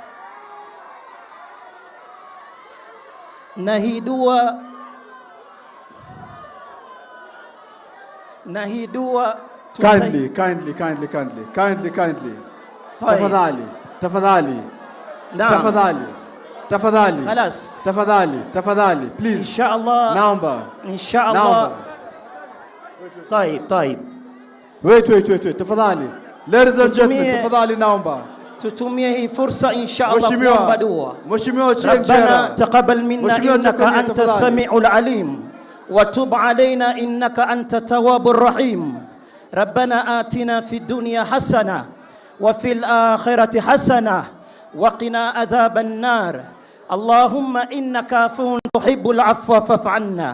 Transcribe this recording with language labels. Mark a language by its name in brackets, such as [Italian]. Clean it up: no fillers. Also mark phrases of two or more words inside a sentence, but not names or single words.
[Swahili] Na hii dua [English] kindly tafadhali please, [Swahili] inshallah naomba طيب [English] wait tafadhali, ladies and gentlemen, [Swahili] tafadhali naomba tutumie hii fursa inshallah kuomba dua. Mheshimiwa [Arabic] ربنا تقبل منا إنك أنت السميع العليم وتب علينا إنك أنت التواب الرحيم. ربنا آتنا في الدنيا حسنة وفي الآخرة حسنة وقنا عذاب النار. اللهم إنك عفو تحب العفو فاعف عنا.